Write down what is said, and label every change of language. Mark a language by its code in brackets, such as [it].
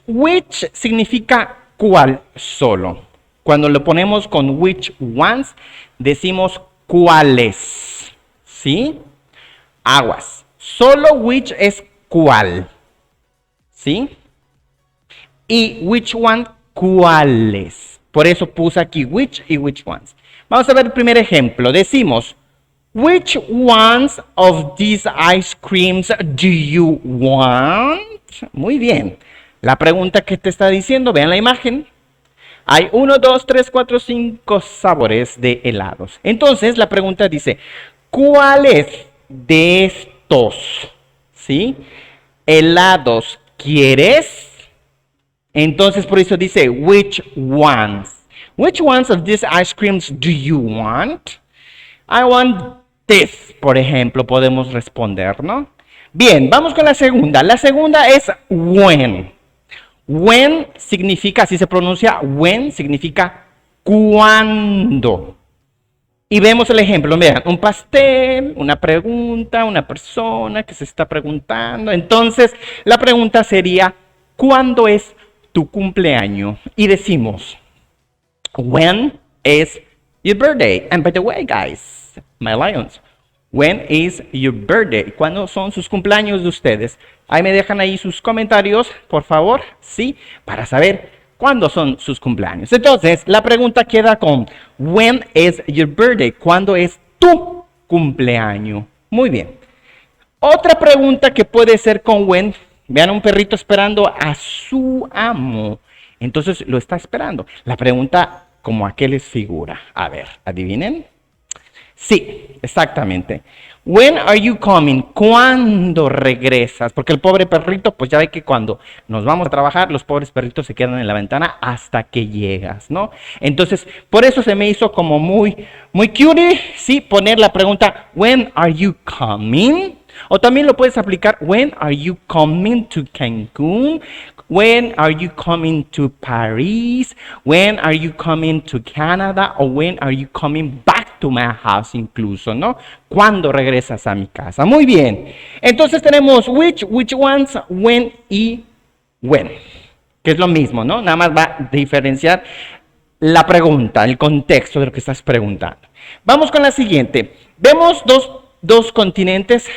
[es] Which significa cuál solo. Cuando lo ponemos con which ones, decimos cuáles. ¿Sí? Aguas. Solo which es cuál, ¿sí? Y which one, cuáles. Por eso puse aquí which y which ones. Vamos a ver el primer ejemplo. [en] Decimos, which ones of these ice creams do you want? [es] Muy bien. La pregunta que te está diciendo, vean la imagen. Hay 1, 2, 3, 4, 5 sabores de helados. Entonces la pregunta dice, ¿cuáles de estos, ¿sí? helados quieres? Entonces por eso dice which ones. [en] Which ones of these ice creams do you want? I want this, [es] por ejemplo, podemos responder, ¿no? Bien, vamos con la segunda. La segunda es when. When significa, así se pronuncia, when significa cuándo. Y vemos el ejemplo, vean, un pastel, una pregunta, una persona que se está preguntando. Entonces, la pregunta sería, ¿cuándo es tu cumpleaños? Y decimos, [en] when is your birthday? And by the way, guys, my lions, when is your birthday? [es] ¿Cuándo son sus cumpleaños de ustedes? Ahí me dejan ahí sus comentarios, por favor, ¿sí? Para saber ¿cuándo son sus cumpleaños? Entonces, la pregunta queda con [en] when is your birthday? [es] ¿Cuándo es tu cumpleaños? Muy bien. Otra pregunta que puede ser con when, vean un perrito esperando a su amo. Entonces, lo está esperando. La pregunta, ¿como a qué les figura? A ver, ¿adivinen? Sí, exactamente. [en] When are you coming? [es] ¿Cuándo regresas? Porque el pobre perrito, pues ya ve que cuando nos vamos a trabajar, los pobres perritos se quedan en la ventana hasta que llegas, ¿no? Entonces, por eso se me hizo como muy cutie, ¿sí? Poner la pregunta, [en] when are you coming? [es] O también lo puedes aplicar, [en] when are you coming to Cancún? When are you coming to Paris? When are you coming to Canada? Or when are you coming back back to my house [es] incluso, ¿no? ¿Cuándo regresas a mi casa? Muy bien. Entonces tenemos which ones, when y when. Que es lo mismo, ¿no? Nada más va a diferenciar la pregunta, el contexto de lo que estás preguntando. Vamos con la siguiente. Vemos dos continentes.